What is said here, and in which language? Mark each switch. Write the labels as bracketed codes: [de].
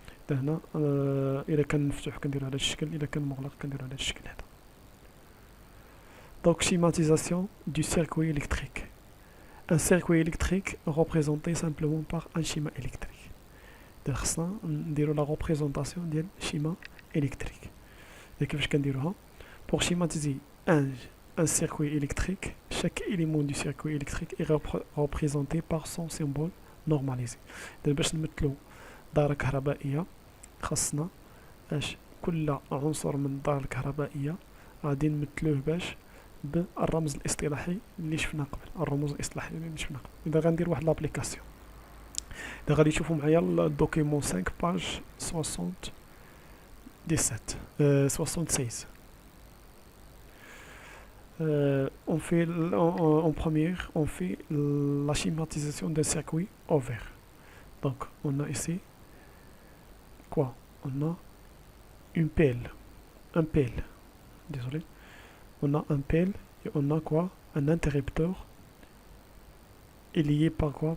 [ar] هنا إذا كان مفتوح كنديرو على هذا الشكل، إذا كان مغلق كنديرو على هذا الشكل هذا. [fr] Donc schématisation du circuit électrique. Un circuit électrique représenté simplement par un schéma électrique. [ar] خصنا نديرو [fr] la représentation [ar] ديال schéma électrique. كيفاش كنديروها؟ [fr] Pour schématiser un circuit électrique, chaque élément du circuit électrique est représenté par son symbole normalisé. [ar] باش نمثلو دارة كهربائية، خصنا كل عنصر من الدارة الكهربائية غادي نمثلوه بالرمز الاصطلاحي اللي شفنا قبل، الرموز الاصطلاحيه اللي شفنا قبل. اذا غندير واحد لابليكاسيون، اذا غادي تشوفوا معايا الدوكيمون 5 باج 76. [fr] On fait en première, on fait la schématisation d'un circuit ouvert. Donc, on a ici quoi? On a une pelle, un pelle. Désolé. On a un pelle et on a quoi? Un interrupteur. est lié par quoi?